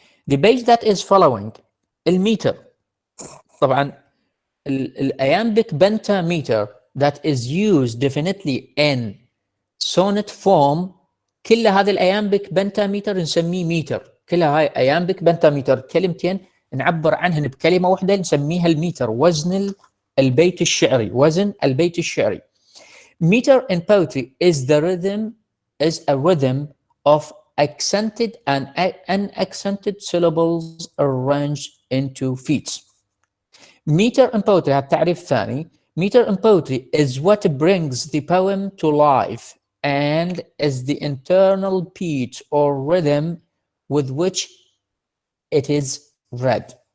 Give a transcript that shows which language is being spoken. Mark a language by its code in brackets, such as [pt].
[en] The page that is following الميتر. طبعا iambic pentameter that is used definitely in sonnet form، [ar] كل هذه [en] iambic pentameter [ar] نسميه ميتر. كلها هاي iambic pentameter كلمتين نعبر عنهن بكلمة واحدة نسميها الميتر، وزن البيت الشعري، وزن البيت الشعري. [en] Meter in poetry is a rhythm of accented and unaccented syllables arranged into feet. Meter in poetry، [ar] هذا التعريف الثاني. [en] Meter in poetry is what brings the poem to life and is the internal beat or rhythm with which it is read.